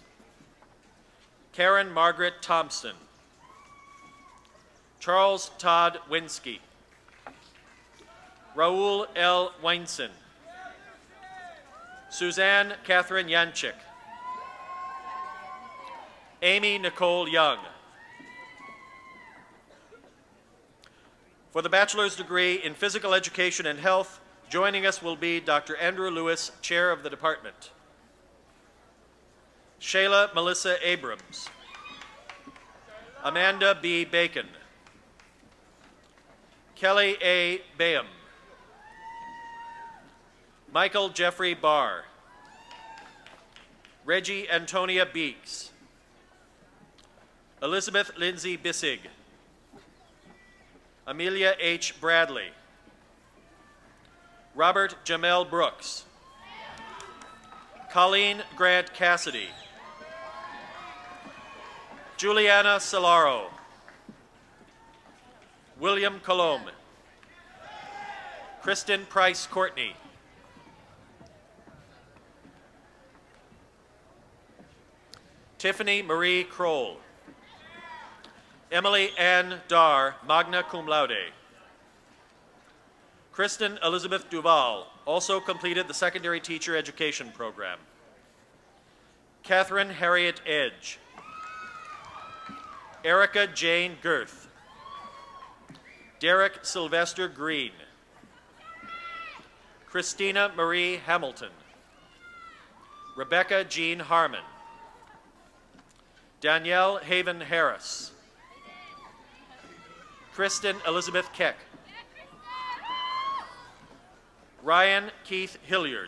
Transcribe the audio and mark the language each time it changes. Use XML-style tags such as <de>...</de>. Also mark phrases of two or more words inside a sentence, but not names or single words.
<en>Karen Margaret Thompson. Charles Todd Winsky. Raul L. Weinson. Suzanne Catherine Yanchik. Amy Nicole Young. For the bachelor's degree in physical education and health, joining us will be Dr. Andrew Lewis, chair of the department. Shayla Melissa Abrams. Amanda B. Bacon. Kelly A. Bayham. Michael Jeffrey Barr. Reggie Antonia Beeks. Elizabeth Lindsay Bissig. Amelia H. Bradley. Robert Jamel Brooks. Colleen Grant Cassidy. Juliana Solaro. William Colombe. Kristen Price Courtney. Tiffany Marie Kroll. Emily Ann Dar,</en> <la>magna cum laude.</la> <en>Kristen Elizabeth Duval also completed the secondary teacher education program. Catherine Harriet Edge. Erica Jane Girth. Derek Sylvester Green. Christina Marie Hamilton. Rebecca Jean Harmon. Danielle Haven Harris. Kristen Elizabeth Keck. Ryan Keith Hilliard.</en>